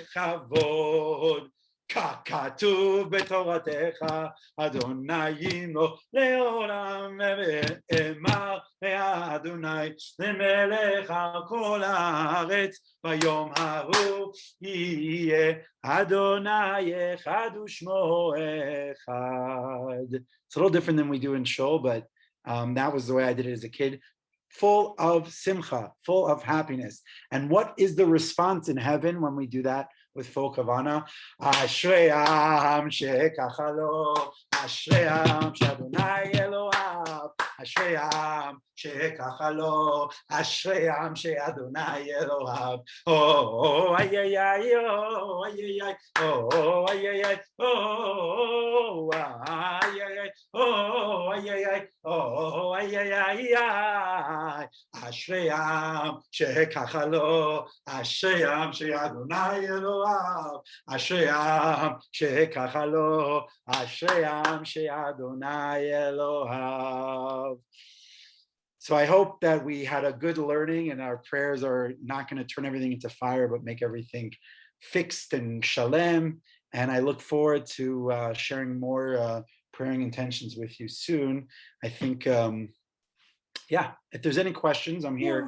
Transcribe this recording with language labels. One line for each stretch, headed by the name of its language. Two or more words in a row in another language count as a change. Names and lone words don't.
Hebrew: בכבוד ככתוב בתורתך אדוני ימלוך לעולם ואמר לאדוני למלך על כל הארץ ביום ההוא יהיה אדוני אחד ושמו אחד.
English: It's a little different than we do in Shul, but that was the way I did it as a kid. Full of simcha, full of happiness. And what is the response in heaven when we do that with full kavana?
Hebrew: אשרי עם שככה לו, אשרי עם שאדוני אלוהיו, אשרי עם שככה לו, אשרי עם שאדוני אלוהיו. Oh, ay ay ay, oh, ay ay ay, oh, ay ay ay, oh, ay ay ay, oh, ay ay ay, oh, ay ay ay, ay. אשרי עם שככה לו, אשרי עם שאדוני אלוהיו, אשרי עם שככה לו, אשרי עם שאדוני אלוהיו.
English: So I hope that we had a good learning and our prayers are not going to turn everything into fire, but make everything fixed and shalem. And I look forward to sharing more praying intentions with you soon. I think yeah, if there's any questions, I'm here.